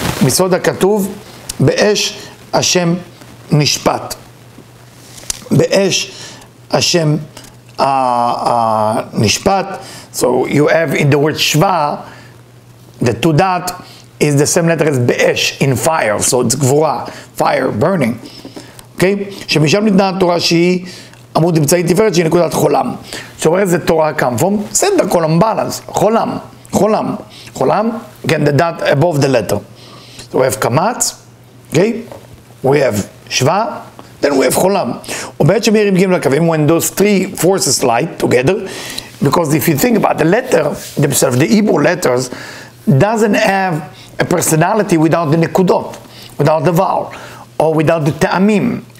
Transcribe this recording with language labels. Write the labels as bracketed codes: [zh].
[he] Besod HaKaduv be'esh Hashem nishpat. Be'esh Hashem nishpat. [en] So you have in the word Shva, the tudat is the same letter as be'esh, in fire. So it's gvura, fire, burning. Okay? [he] שמשם ניתנה התורה שהיא עמוד אמצעי תפארת שהיא נקודת חולם. [en] So where does the Torah come from? Center column balance. חולם. חולם. חולם. Again, the dot above the letter. So we have Kamatz. Okay? We have Shva. Then we have Cholam. When those three forces light together, because if you think about the letter themselves, the Hebrew letters doesn't have a personality without the nekudot, without the vowel, or without the ta'amim.